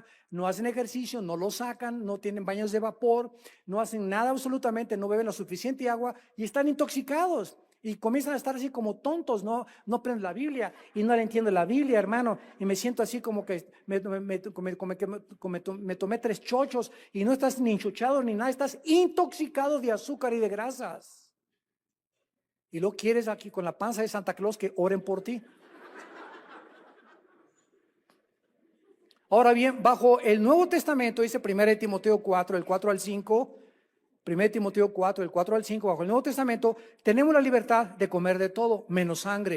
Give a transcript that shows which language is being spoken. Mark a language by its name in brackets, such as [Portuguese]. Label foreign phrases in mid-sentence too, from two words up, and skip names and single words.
[Spanish] No hacen ejercicio, no lo sacan, no tienen baños de vapor, no hacen nada absolutamente, no beben lo suficiente agua y están intoxicados. Y comienzan a estar así como tontos, no aprenden la Biblia y no le entiendo la Biblia, hermano. Y me siento así como que me tomé 3 chochos y no estás ni enchuchado ni nada, estás intoxicado de azúcar y de grasas. Y lo quieres aquí con la panza de Santa Claus que oren por ti. Ahora bien, bajo el Nuevo Testamento, dice 1 Timoteo 4, el 4 al 5, 1 Timoteo 4, el 4 al 5, bajo el Nuevo Testamento, tenemos la libertad de comer de todo, menos sangre.